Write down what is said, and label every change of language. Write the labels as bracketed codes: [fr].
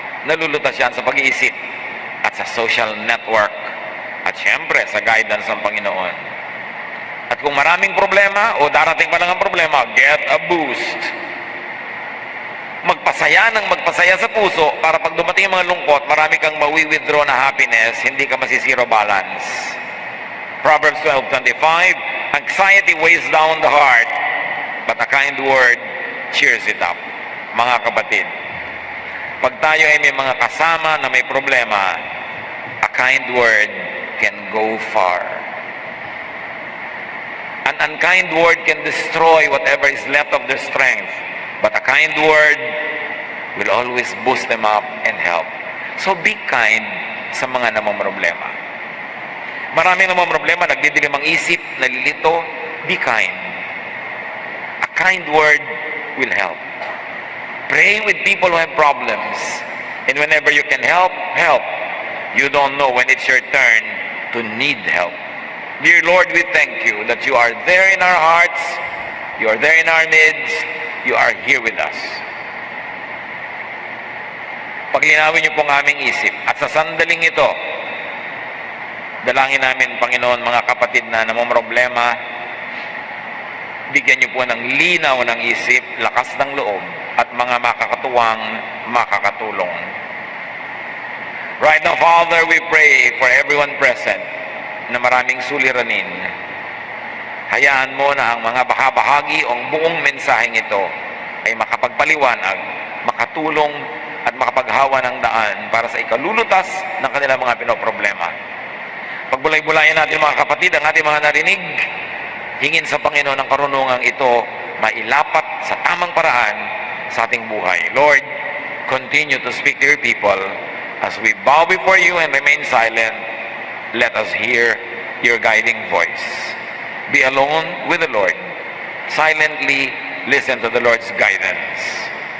[tl] Nalulutas yan sa pag-iisip at sa social network at syempre sa guidance ng Panginoon. At kung maraming problema o darating pa lang ang problema, [en] get a boost. [tl] Magpasaya ng magpasaya sa puso para pag dumating ang mga lungkot, marami kang mawi-withdraw na happiness, hindi ka masisiro balance. [en] Proverbs 12:25, anxiety weighs down the heart, but a kind word cheers it up. [tl] Mga kapatid, pag tayo ay may mga kasama na may problema, [en] a kind word can go far. An unkind word can destroy whatever is left of their strength, but a kind word will always boost them up and help. So be kind [tl] sa mga namamroblema. Maraming namamroblema, nagdidilim ang isip, nalilito. [en] Be kind. A kind word will help. Pray with people who have problems. And whenever you can help, help. You don't know when it's your turn to need help. Dear Lord, we thank you that you are there in our hearts, you are there in our midst, you are here with us. [tl] Paglinawin niyo po ang aming isip at sa sandaling ito, dalangin namin, Panginoon, mga kapatid na namomroblema, bigyan niyo po ng linaw ng isip, lakas ng loob, at mga makakatuwang makakatulong. [en] Right now, Father, we pray for everyone present [tl] na maraming suliranin. Hayaan mo na ang mga bahagi o ang buong mensaheng ito ay makapagpaliwanag, makatulong at makapaghawa ng daan para sa ikalulutas ng kanilang mga pinoproblema. Pagbulay-bulayan natin mga kapatid ang ating mga narinig, hingin sa Panginoon ang karunungang ito mailapat sa tamang paraan sa ating buhay. [en] Lord, continue to speak to your people as we bow before you and remain silent. Let us hear your guiding voice. Be alone with the Lord. Silently listen to the Lord's guidance.